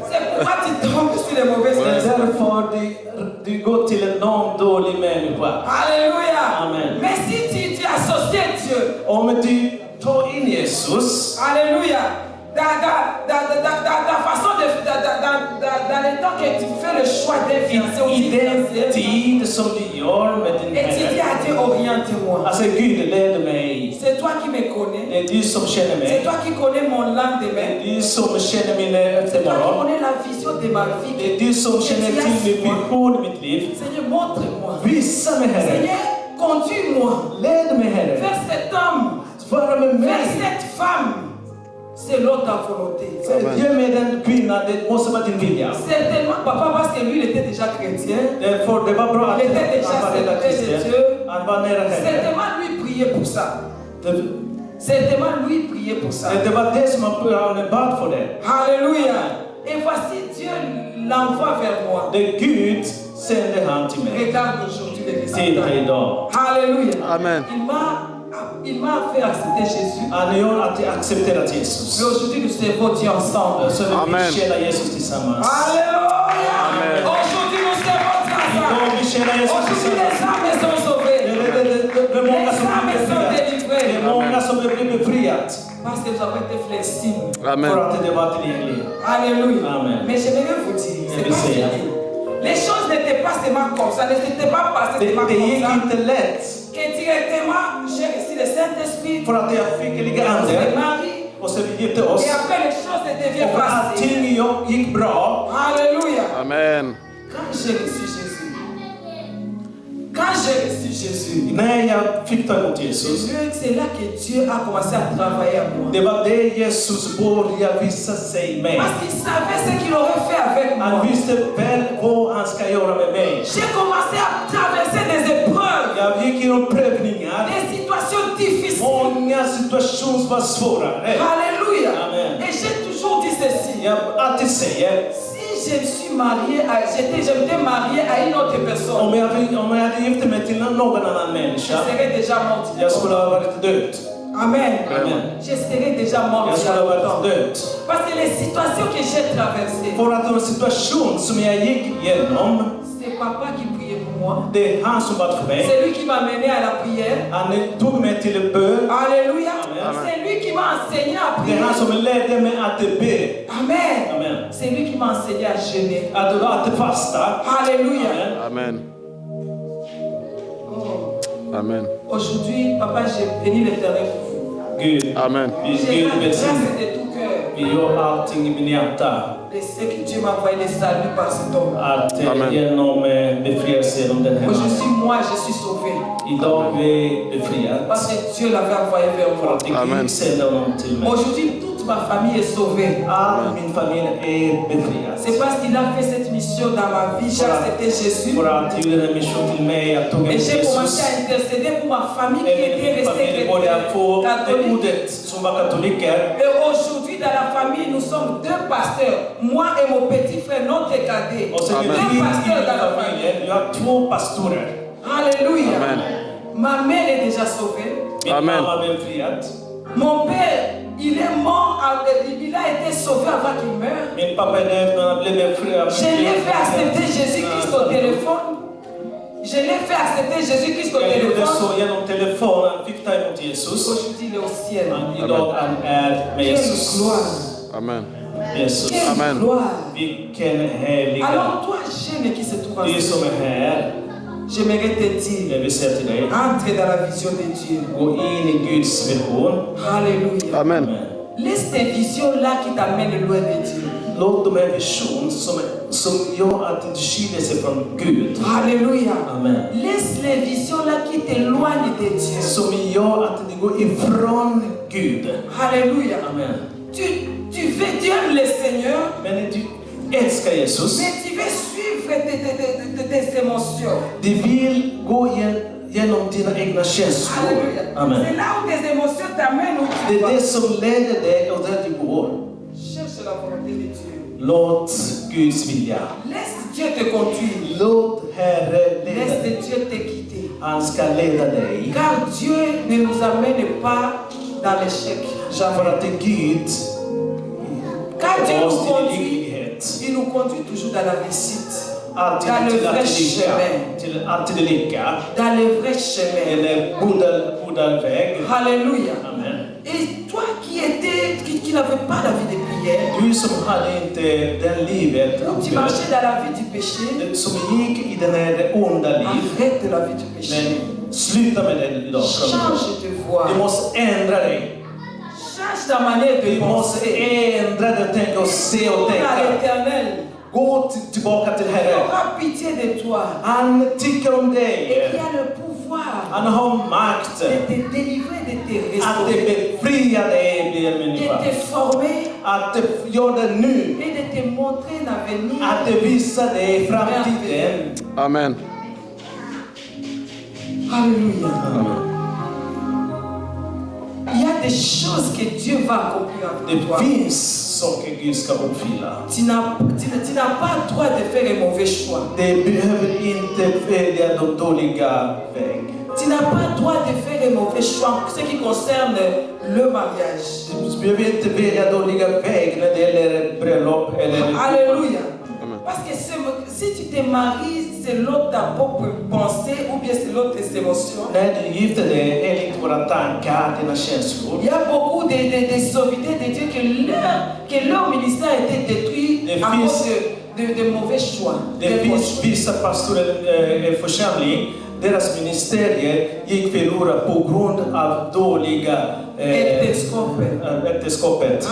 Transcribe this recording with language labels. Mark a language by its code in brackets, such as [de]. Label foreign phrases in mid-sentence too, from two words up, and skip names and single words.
[fr] C'est pourquoi tu tombes sur les mauvaises [sv] Det är [fr] personnes. [sv] därför du går till någon dålig människa. [fr] Alléluia. Amen. Mais si tu associes Dieu, [sv] Om du tar in Jesus, [fr] Alléluia, dans ta façon dans le temps que tu fais le choix d'un fiancé ou [sv] i [fr] d'une [sv] den [fr] fiancée, [sv] tid som du gör med din [fr] et tu dis [sv] Herre. [fr] à Dieu, oriente-moi. [sv] Alltså Gud leder mig. [fr] C'est toi qui me connais. [sv] Det är du som känner [fr] C'est [sv] mig. [fr] toi qui connais mon [sv] Det [fr] lendemain. [sv] är du som känner min [fr] C'est toi qui [sv] eftermorgon. [fr] connais la vision de ma vie. [sv] Det är du som känner till min vision i mitt liv. [fr] Seigneur, montre-moi. [sv] Visa mig Herre. [fr] Seigneur, conduis-moi [sv] Led mig Herre. [fr] vers cet homme, [sv] Vara med [fr] vers [sv] mig. [fr] cette femme, selon ta volonté. [sv] Ge mig den kvinnan, det måste vara din vilja. [fr] Certainement, papa, parce que lui, il était déjà chrétien. [sv] Därför det var bra att [fr] Il était déjà [sv] han var redan [fr] serviteur de [sv] kristen. [fr] Dieu. [sv] Han var nära Herren. [fr] Certainement, lui priait pour ça. Certainement, lui priait pour ça. [sv] Det var det som han bad för det. [fr] Alléluia. Et voici Dieu l'envoie vers moi. [sv] Det Gud sände han till mig. [fr] Regarde aujourd'hui les [sv] Titta [fr] résultats. [sv] idag. [fr] Alléluia. Amen. Il m'a fait accepter Jésus. [sv] Han gör att jag accepterat [fr] Mais [sv] Jesus. [fr] aujourd'hui, nous servons Dieu ensemble. [sv] Så vi Amen. tjänar Jesus tillsammans. [fr] Alléluia. Amen. Aujourd'hui, nous servons Dieu [sv] Idag [fr] ensemble. [sv] vi tjänar Jesus [fr] Aujourd'hui, les [sv] tillsammans. [fr] âmes sont sauvées. [sv] Det är många som blir befriade. Det är många som blir befriat. [fr] Parce que nous avons été flexibles. Amen. [sv] För att det var tillgängligt. [fr] Alléluia. Amen. Mais j'aimerais vous dire, c'est Je pas sais, fini. Les choses n'étaient pas seulement comme ça, ne s'étaient pas passées [sv] Det [fr] seulement [sv] gick [fr] comme ça. [sv] inte lätt. [fr] Que directement, j'ai reçu le Saint-Esprit, [sv] För att jag fick ligga [fr] on s'est [sv] ande. [fr] marié, [sv] Och så vi gifte oss. [fr] et après les choses se deviennent [sv] Och [fr] faciles. [sv] allting gick bra. [fr] Alléluia. Amen. Quand j'ai reçu Jésus, quand j'ai reçu Jésus, [sv] När jag fick ta emot Jesus, [fr] c'est là que Dieu a commencé à travailler à moi. [sv] det var det Jesus började visa sig med. [fr] Parce qu'il savait ce qu'il aurait fait avec moi. [sv] Han visste väl vad han ska göra med mig. [fr] J'ai commencé à traverser des épreuves, [sv] Jag gick igenom prövningar. [fr] des situations difficiles. [sv] Många situationer var svårare. [fr] Alléluia. Amen. Et j'ai toujours dit ceci. [sv] Jag alltid säger, [fr] Si je me suis marié, je m'étais marié à une autre personne, [sv] om jag hade gift mig till någon annan [fr] je [sv] människa, [fr] serais déjà morte. [sv] jag skulle ha varit död. Amen. Amen. [fr] Je serais déjà morte. [sv] Jag skulle ha varit död. [fr] Parce que les situations que j'ai traversées, [sv] För att den situation som jag gick igenom, [fr] c'est papa qui priait pour moi. [sv] det är han som bad för mig. [fr] C'est lui qui m'a mené à la prière. [sv] Han tog mig till en bön. [fr] Alléluia. Amen. C'est lui qui m'a enseigné à [sv] Det är [fr] prier. [sv] han som ledde mig att be. Amen. Amen. [fr] C'est lui qui m'a enseigné à jeûner. [sv] Att fasta. [fr] Alléluia. Amen. Amen. Oh. Amen. Aujourd'hui, papa, j'ai béni l'Éternel pour vous. [sv] Gud, Amen. [fr] J'ai [sv] Gud [fr] la grâce [sv] välsigne. [fr] de tout cœur. [sv] Vi gör allting i min hjärta. [fr] Je sais que Dieu m'a envoyé les saluts par cet homme. [sv] Att Amen. genom befrielse genom den här [fr] Aujourd'hui, [sv] mannen. [fr] moi, je suis sauvé. [sv] Idag är vi befriade. [fr] Parce que Dieu l'avait envoyé vers [sv] För [fr] moi. [sv] att Amen. Gud sänder honom till mig. [fr] Aujourd'hui, toute ma famille est sauvée. [sv] All min familj är befriad. [fr] C'est parce qu'il a fait cette mission dans ma vie. J'ai accepté Jésus. [sv] För att gjorde en mission till mig, jag tog [fr] Et [sv] emot [fr] j'ai commencé [sv] Jesus. [fr] à intercéder pour ma famille qui était [sv] Min familj [fr] restée [sv] började [fr] chrétienne, [sv] få [fr] catholique. [sv] ordet som var katoliker. [fr] Et aujourd'hui, dans la famille, nous sommes deux pasteurs. Moi et mon petit frère, notre cadet. [sv] Och så är vi [fr] Deux [sv] i [fr] pasteurs dans la famille. [sv] familjen. Vi har 2 pastorer. [fr] Alléluia. Amen. Ma mère est déjà sauvée. [sv] Min Amen. mamma blev befriad. [fr] Mon père, il est mort, il a été sauvé avant qu'il meure. [sv] Min pappa blev befriad. [fr] Je l'ai fait accepter Jésus-Christ au téléphone. Je l'ai fait accepter Jésus-Christ au [sv] Jag gjorde [fr] téléphone. [sv] så genom telefonen, fick ta emot Jesus. [fr] Aujourd'hui, il est au ciel. [sv] Idag han är med [fr] Quelle [sv] Jesus. [fr] gloire. Amen. [sv] Jesus. [fr] Quelle Amen. gloire. [sv] Vilken helig [fr] Alors toi, jeune qui se trouve [sv] Du som [fr] ici, [sv] är här, [fr] j'aimerais te dire, [sv] jag vill säga till dig, [fr] entre dans la vision de Dieu. [sv] gå in i Guds vision. [fr] Alléluia. Amen. Laisse tes visions-là qui t'amènent loin de Dieu. [sv] Låt de här vision som gör att du skiljer sig från Gud. [fr] Alléluia. Amen. Laisse les visions-là qui t'éloignent de Dieu. [sv] Som gör att du går ifrån Gud. [fr] Alléluia. Amen. Tu aimes le Seigneur, [sv] Men du älskar Jesus. [fr] mais tu veux suivre tes émotions. [sv] Du vill gå genom dina egna känslor. [fr] Alléluia. Amen. C'est là où tes émotions t'amènent où tu [sv] Det är [fr] vas. [sv] det som leder dig och där du går. [fr] Cherche la volonté de Dieu. [sv] Låt Guds vilja. [fr] Laisse Dieu te conduire. [sv] Låt Herre leda [fr] Laisse [sv] dig. [fr] Dieu te guider. [sv] Han ska leda dig. [fr] Car Dieu ne nous amène pas dans l'échec. [sv] För [fr] Jamais. [sv] att Gud [fr] Quand Dieu nous [sv] oss till [fr] conduit, [sv] lycklighet. [fr] il nous conduit toujours dans la réussite. [sv] Alltid [fr] Dans le [sv] till [fr] vrai [sv] att lycka. [fr] chemin. [sv] Till alltid lycka. [fr] Dans le vrai chemin. [sv] En goda väg. [fr] Alléluia. Amen. Et toi qui n'avais pas la vie de prière, [sv] Du som hade inte den livet, [fr] tu marchais dans la vie du péché, [sv] som gick i den här onda liv. [fr] arrête la vie du péché. [sv] Men sluta med det idag. [fr] Change de voix. [sv] Du måste ändra dig. [fr] Change ta manière de [sv] Du måste [fr] penser. [sv] ändra dig och tänka och se och [fr] Tourne à [sv] tänka. [fr] l'éternel. [sv] Gå tillbaka till [fr] Il [sv] Herren. [fr] aura pitié de toi. [sv] Han tycker om [fr] Et [sv] dig. [fr] il a le pouvoir [sv] Han har makt [fr] de te délivrer, de te [sv] att [fr] restaurer, [sv] befria dig, blir en [fr] de [sv] människa. [fr] te former [sv] Att göra det nu. [fr] et de te montrer un avenir. [sv] Att visa dig framtiden. Amen. [fr] Alléluia. Il y a des choses que Dieu va accomplir avec toi. [sv] Det finns saker Gud ska uppfylla. [fr] Tu n'as pas le droit de faire un mauvais choix. [sv] Det behöver inte välja de dåliga väg. [fr] Tu n'as pas le droit de faire un mauvais choix en ce qui concerne le mariage. [sv] Du behöver inte välja dåliga väg när det gäller bröllop eller... [fr] Alléluia. Amen. Parce que si tu te maries selon ta propre pensée ou bien selon tes émotions, [sv] När du gifter dig enligt våra tankar, dina känslor. [fr] il y a beaucoup de serviteurs de Dieu que leur ministère a été détruit [sv] Det [fr] à [sv] finns- [fr] cause de mauvais choix. [sv] Det finns vissa pastorer i församling, deras ministerier gick förlorade på grund av dåliga äktenskapet.